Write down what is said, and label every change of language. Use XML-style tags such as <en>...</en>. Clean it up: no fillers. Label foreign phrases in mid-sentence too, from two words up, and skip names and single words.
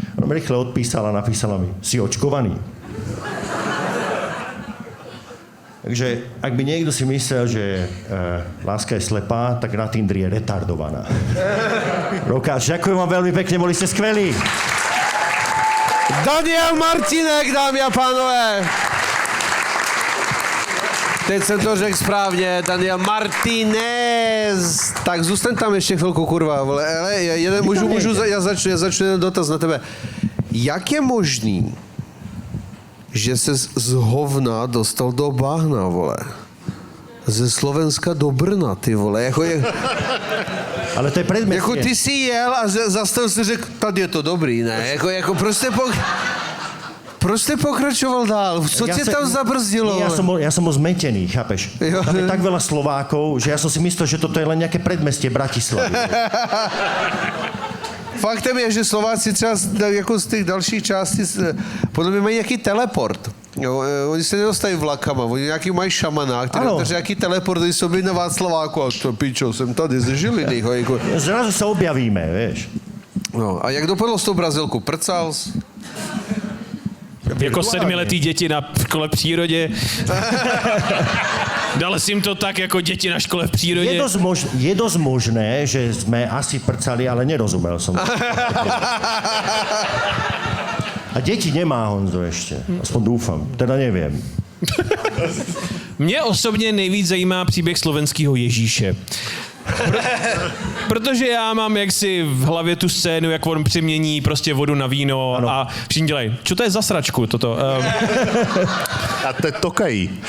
<sk>rýchle odpísala a napísala mi, si očkovaný? Takže ak by niekto si myslel, že láska je slepá, tak na Tindri je retardovaná. Rokáč, ďakujem vám veľmi pekne, boli ste skvelí.</sk> <cs>Daniel Martinek, dámy a pánové. Teď jsem to řekl správně, Daniel Martinez. Tak zůstaň tam ještě chvilku, kurva, vole. Ale já začnu jeden dotaz na tebe. Jak je možný, že se z hovna dostal do bahna, vole? Ze Slovenska do Brna, ty vole.</cs> <sk>Ale to je predmestie.</sk> <cs>Jako ty si jel a zastavil si řekl, tady je to dobrý, ne? Jako proč jsi pokračoval dál? Co tě tam zabrzdilo?</cs> <sk>Ja som bol zmetený, chápeš?</sk> <cs>Jo.</cs> <sk>Tam je tak veľa Slovákov, že ja som si myslel, že toto je len nejaké predmestie Bratislavy.</sk> <cs>Faktem je, že Slováci třeba jako z těch dalších částí, podle mě mají nějaký teleport. Jo, oni se nedostají vlakama, oni nějaký mají šamanák, kteří nějaký teleport, když jsou byli na Václaváku, a to pičo, jsem tady ze Žiliny.</cs> <sk>Zrazu sa objavíme, vieš. No,</sk> <cs>a jak dopadlo s tou Brazilkou? Prcal jsi? Jako 7letý děti na škole v přírodě. Dal si jim to tak, jako děti na škole v přírodě.</cs> <sk>Je dosť možné, že sme asi prcali, ale nerozumel som. A deti nemá Honzo ešte. Aspoň dúfam. Teda neviem.</sk> <cs>Mě osobně nejvíc zajímá příběh slovenského Ježíše. Protože já mám jaksi v hlavě tu scénu, jak on přemění prostě vodu na víno ano. A všichni dělají,</cs> <sk>čo to je za sračku toto?</sk> <cs>A to je tokají.</cs>